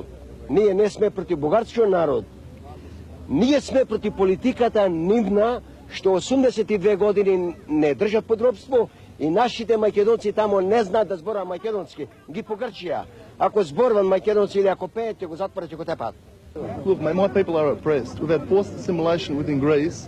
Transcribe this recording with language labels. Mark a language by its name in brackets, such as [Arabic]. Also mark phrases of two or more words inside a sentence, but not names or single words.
[Macedonian] Ние не сме против бугарскиот народ. Ние сме против политиката нивна, што 82 години не држат под робство и нашите македонци тамо не знаат да зборува македонски. Ги погрчија. Ако зборуват македонци или ако пеете, го затворат и го тепат. [English] Look, mate, my people are oppressed. We've had forced assimilation within Greece.